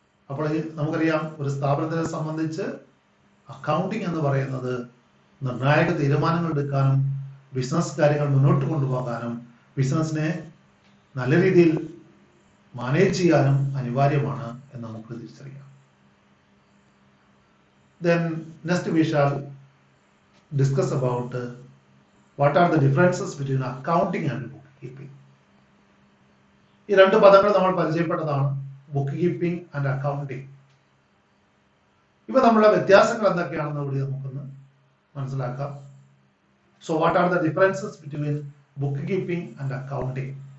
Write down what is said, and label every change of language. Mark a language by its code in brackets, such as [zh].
[ml] അപ്പോൾ നമുക്കറിയാം ഒരു സ്ഥാപനത്തിനെ സംബന്ധിച്ച് അക്കൗണ്ടിങ് എന്ന് പറയുന്നത് നിർണായക തീരുമാനങ്ങൾ എടുക്കാനും ബിസിനസ് കാര്യങ്ങൾ മുന്നോട്ട് കൊണ്ടുപോകാനും ബിസിനസിനെ നല്ല രീതിയിൽ മാനേജ് ചെയ്യാനും അനിവാര്യമാണ് എന്ന് നമുക്ക് തിരിച്ചറിയാം. [en] Then next we shall discuss about what are the differences between accounting and bookkeeping. [ml] ഈ രണ്ട് പദങ്ങൾ നമ്മൾ പരിചയപ്പെട്ടതാണ്, [en] Bookkeeping and accounting. [ml] ഇവ തമ്മിലുള്ള വ്യത്യാസങ്ങൾ എന്തൊക്കെയാണെന്ന് കൂടി നമുക്കൊന്ന് മനസ്സിലാക്കാം. [en] So what are the differences between bookkeeping and accounting.